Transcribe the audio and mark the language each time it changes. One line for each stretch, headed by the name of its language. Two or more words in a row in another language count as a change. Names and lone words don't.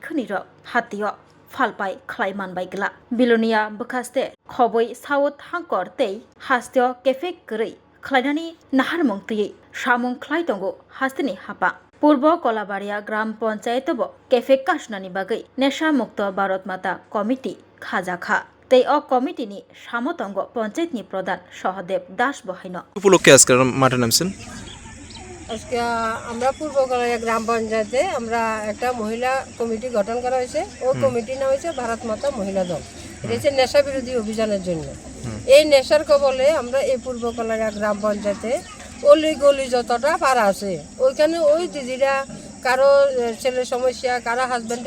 Kok Borok: khni rok hatio falpai khlaiman baigla Bilonia bakaste khoboi South Hangkor tei hastio Kefik gurei khlainani nahar mongtui samung khlai tongo hastini hapa Purbo Kolabaria Gram Panchayat bo Kefik kasnani bagai Nesha Mukto Bharat Mata Committee khajakha tei o committee ni samotongo panchayat ni pradhan Sahadev Das bohaino
Bangla: উপলক্ষে আজকে মাঠে নামছেন আজকে আমরা পূর্ব কলাইয়া গ্রাম পঞ্চায়েতে আমরা একটা মহিলা কমিটি গঠন করা হয়েছে ওই কমিটির নাম হয়েছে ভারত মাতা মহিলা দল এটা হচ্ছে নেশা বিরোধী অভিযানের জন্য এই নেশার কবলে আমরা এই পূর্ব কলাইয়া গ্রাম পঞ্চায়েতে অলি গলি যতটা পাড়া আছে ওইখানে ওই দিদিরা কারো ছেলের সমস্যা কারো হাজব্যান্ডের